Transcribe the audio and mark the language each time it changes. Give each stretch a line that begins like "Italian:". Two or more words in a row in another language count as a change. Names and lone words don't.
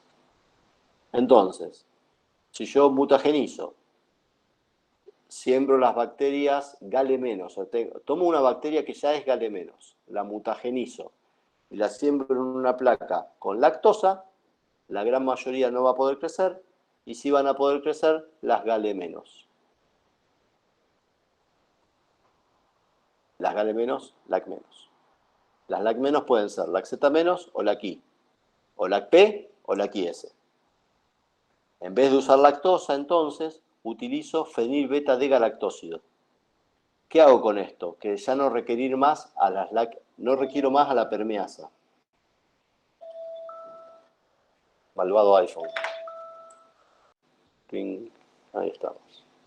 Spanish: Entonces, si yo mutagenizo, siembro las bacterias GALE-, o sea, tomo una bacteria que ya es GALE-, la mutagenizo y la siembro en una placa con lactosa, la gran mayoría no va a poder crecer, y sí van a poder crecer las GALE-. Las GALE-, LAC-. Las LAC- pueden ser LAC-Z- o LAC-I, o LAC-P o LAC-IS. En vez de usar lactosa, entonces, utilizo fenilbeta-D-galactósido. ¿Qué hago con esto? Que ya no requerir más no requiero más a la permeasa. Malvado iPhone. Ping. Ahí estamos.